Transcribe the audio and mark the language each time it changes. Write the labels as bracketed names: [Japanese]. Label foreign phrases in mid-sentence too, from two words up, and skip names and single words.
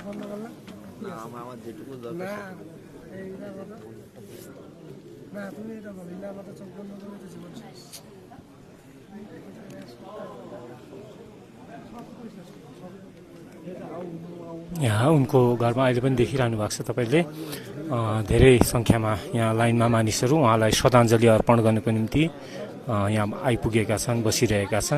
[Bangla] বন্ধ করলাম না আমার যেটুকু না এইটা কথা না তুমি এটা বলো না আমার চোখ বন্ধ করে তো জীবন শেষ [Nepali] यहाँ उनको घरमा अहिले पनि देखिरहनु भएको छ तपाईँले। धेरै सङ्ख्यामा यहाँ लाइनमा मानिसहरू उहाँलाई श्रद्धाञ्जली अर्पण गर्नको निम्ति यहाँ आइपुगेका छन्, बसिरहेका छन्।